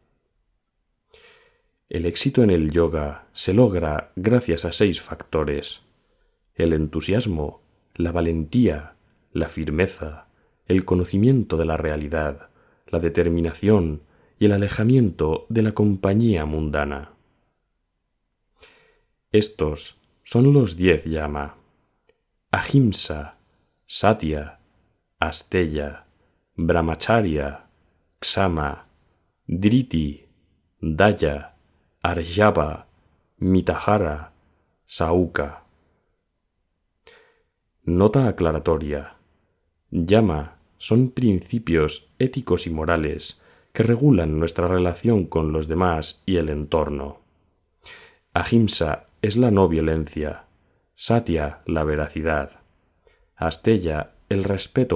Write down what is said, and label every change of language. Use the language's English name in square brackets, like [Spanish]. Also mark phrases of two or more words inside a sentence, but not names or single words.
[Spanish] El éxito en el yoga se logra gracias a 6 factores: el entusiasmo, la valentía, la firmeza, el conocimiento de la realidad, la determinación y el alejamiento de la compañía mundana. Estos son los 10 yama: [Sanskrit] अहिंसा, सत्य, अस्तेय, ब्रह्मचर्य, क्षमा, धृति, दया, आर्जव, मिताहार, [Spanish] sauka. Nota aclaratoria. Yama son principios éticos y morales que regulan nuestra relación con los demás y el entorno. Ahimsa es la no violencia, satya la veracidad, asteya el respeto